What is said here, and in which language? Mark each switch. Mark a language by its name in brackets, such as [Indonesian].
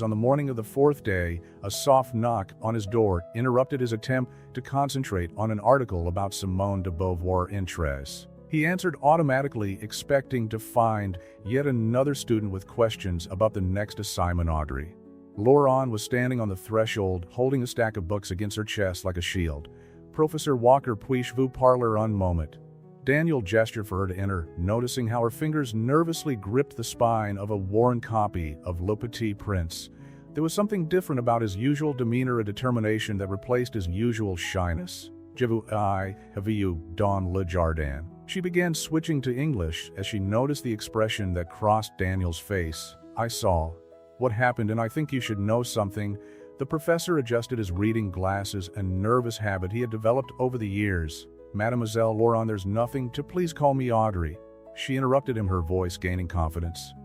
[English] On the morning of the fourth day, a soft knock on his door interrupted his attempt to concentrate on an article about Simone de Beauvoir interests. He answered automatically, expecting to find yet another student with questions about the next assignment. Audrey Laurent was standing on the threshold, holding a stack of books against her chest like a shield. [French] "Professor Walker, puis-je vous parler un moment?" [English] Daniel gestured for her to enter, noticing how her fingers nervously gripped the spine of a worn copy of Le Petit Prince. There was something different about his usual demeanor, a determination that replaced his usual shyness. [French] "Je vous [English] have [French] vu dans le jardin." [English] She began switching to English as she noticed the expression that crossed Daniel's face. "I saw what happened, and I think you should know something." The professor adjusted his reading glasses, a nervous habit he had developed over the years. "Mademoiselle Laurent, there's nothing to please call me Audrey." She interrupted him, her voice gaining confidence.